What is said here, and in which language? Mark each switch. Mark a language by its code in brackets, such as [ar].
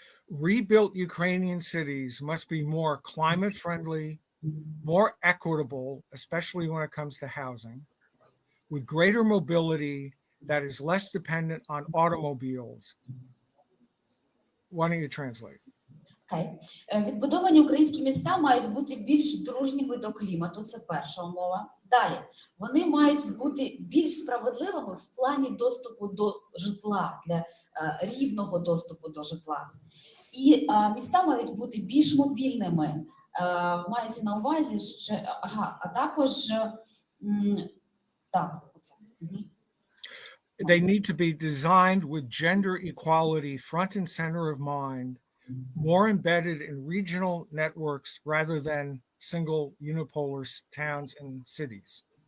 [en] Rebuilt Ukrainian cities must be more climate-friendly, more equitable, especially when it comes to housing, with greater mobility that is less dependent on automobiles. Why don't you translate? [uk] Відбудовані українські міста мають бути більш дружніми до клімату, це перша умова. Далі, вони мають бути більш справедливими в плані доступу до житла, для рівного доступу до житла. І міста мають бути більш мобільними. Мається на увазі, що, а також, так, оце. [en] They need to be designed with gender equality front and center of mind, more embedded in regional networks rather than single unipolar towns and cities.